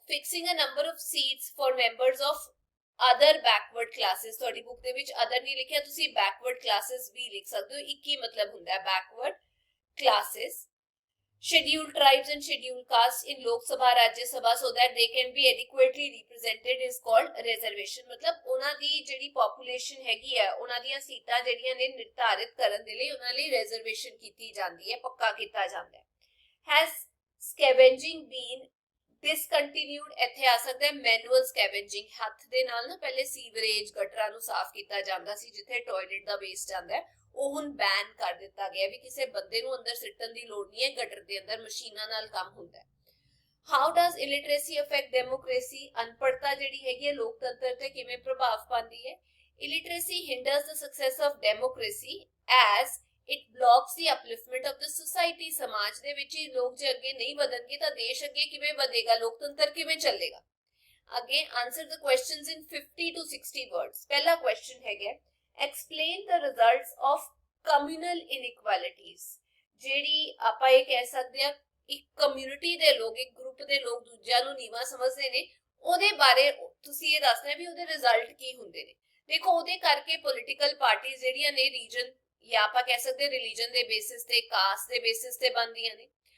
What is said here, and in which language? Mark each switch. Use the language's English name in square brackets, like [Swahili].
[English] Fixing a number of seats for members of other backward classes। [Punjabi] ਤੁਹਾਡੀ book ਦੇ ਵਿੱਚ other ਨਹੀਂ ਲਿਖਿਆ, ਤੁਸੀਂ backward classes ਵੀ ਲਿਖ ਸਕਦੇ ਹੋ। ਇੱਕ ਹੀ ਮਤਲਬ ਹੁੰਦਾ ਹੈ backward classes। [English] scheduled tribes and scheduled castes in Lok Sabha, Rajya Sabha so that they can be adequately represented is called reservation। [Punjabi] मतलब ਉਹਨਾਂ ਦੀ ਜਿਹੜੀ population ਹੈਗੀ ਹੈ ਉਹਨਾਂ ਦੀਆਂ ਸੀਟਾਂ ਜਿਹੜੀਆਂ ਨੇ ਨਿਰਧਾਰਿਤ ਕਰਨ ਦੇ ਲਈ ਉਹਨਾਂ ਲਈ reservation ਕੀਤੀ ਜਾਂਦੀ ਹੈ, ਪੱਕਾ ਕੀਤਾ ਜਾਂਦਾ ਹੈ। [English] Has scavenging been discontinued? [Punjabi] ਇੱਥੇ ਆ ਸਕਦਾ ਹੈ manual scavenging। ਹੱਥ ਦੇ ਨਾਲ ਨਾ ਪਹਿਲੇ ਸੀਵਰੇਜ ਗਟਰਾਂ ਨੂੰ ਸਾਫ਼ ਕੀਤਾ ਜਾਂਦਾ ਸੀ ਜਿੱਥੇ ਟਾਇਲਟ ਦਾ ਵੇਸਟ ਜਾਂਦਾ ਹੈ, ਉਹ ਹੁਣ ਬੈਨ ਕਰ ਦਿੱਤਾ ਗਿਆ ਵੀ ਕਿਸੇ ਬੰਦੇ ਨੂੰ ਅੰਦਰ ਸਿੱਟਣ ਦੀ ਲੋੜ ਨਹੀਂ ਹੈ, ਗਟਰ ਦੇ ਅੰਦਰ ਮਸ਼ੀਨਾਂ ਨਾਲ ਕੰਮ ਹੁੰਦਾ ਹੈ। [English] How does illiteracy affect democracy? [Punjabi] ਅਨਪੜ੍ਹਤਾ ਜਿਹੜੀ ਹੈਗੀ ਹੈ ਲੋਕਤੰਤਰ ਤੇ ਕਿਵੇਂ ਪ੍ਰਭਾਵ ਪਾਉਂਦੀ ਹੈ? [English] Illiteracy hinders the success of democracy as it blocks the upliftment of the society. [Punjabi] ਸਮਾਜ ਦੇ ਵਿੱਚ ਹੀ ਲੋਕ ਜੇ ਅੱਗੇ ਨਹੀਂ ਵਧਣਗੇ ਤਾਂ ਦੇਸ਼ ਅੱਗੇ ਕਿਵੇਂ ਵਧੇਗਾ, ਲੋਕਤੰਤਰ ਕਿਵੇਂ ਚੱਲੇਗਾ? ਅੱਗੇ [English] Answer the questions in 50 to 60 words. [Punjabi] ਪਹਿਲਾ ਕੁਐਸਚਨ ਹੈਗਾ [English] explain the results of communal inequalities। [Punjabi] ਜਿਹੜੀ ਆਪਾਂ ਇਹ ਕਹਿ ਸਕਦੇ ਆ ਇੱਕ ਕਮਿਊਨਿਟੀ ਦੇ ਲੋਕ, ਇੱਕ ਗਰੁੱਪ ਦੇ ਲੋਕ ਦੂਜਿਆਂ ਨੂੰ ਨੀਵਾਂ ਸਮਝਦੇ ਨੇ, ਉਹਦੇ ਬਾਰੇ ਤੁਸੀਂ ਇਹ ਦੱਸਣਾ ਵੀ ਉਹਦੇ ਰਿਜ਼ਲਟ ਕੀ ਹੁੰਦੇ ਨੇ। ਦੇਖੋ ਉਹਦੇ ਕਰਕੇ ਪੋਲੀਟੀਕਲ ਪਾਰਟੀਆਂ ਜਿਹੜੀਆਂ ਨੇ ਰੀਜਨ ਜਾਂ ਆਪਾਂ ਕਹਿ ਸਕਦੇ ਰਿਲੀਜਨ ਦੇ ਬੇਸਿਸ ਤੇ, ਕਾਸਟ ਦੇ ਬੇਸਿਸ ਤੇ ਬਣਦੀਆਂ ਨੇ।